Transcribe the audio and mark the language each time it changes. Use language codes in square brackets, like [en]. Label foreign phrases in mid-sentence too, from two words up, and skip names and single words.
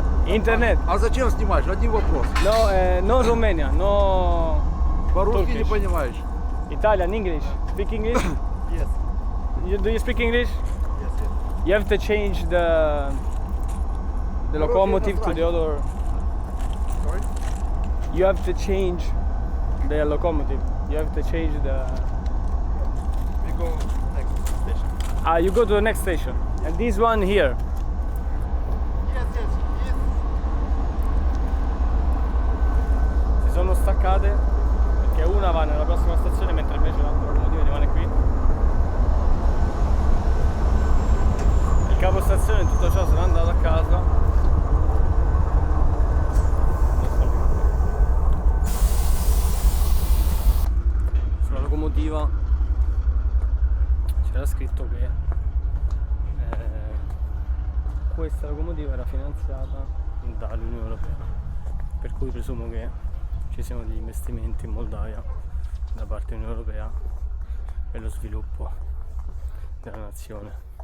[ru] Интернет. А зачем снимаешь? Один вопрос. [en] No Romania, no [ru] По-русски не [en] Turkish. [ru] понимаешь. [en] Italian, English. Speak English? Yes. Do you speak English? Yes, yes. You have to change the locomotive to the other. Sorry? You have to change the locomotive. You have to change the. We go next station. You go to the next station. And this one here. Yes, yes, yes. [it] Si sono staccate perché una va nella prossima stazione mentre invece l'altra locomotiva rimane qui. Il capostazione in tutto ciò se n'è andato a casa. Sulla locomotiva c'era scritto che questa locomotiva era finanziata dall'Unione Europea, per cui presumo che ci siano degli investimenti in Moldavia da parte dell'Unione Europea per lo sviluppo della nazione.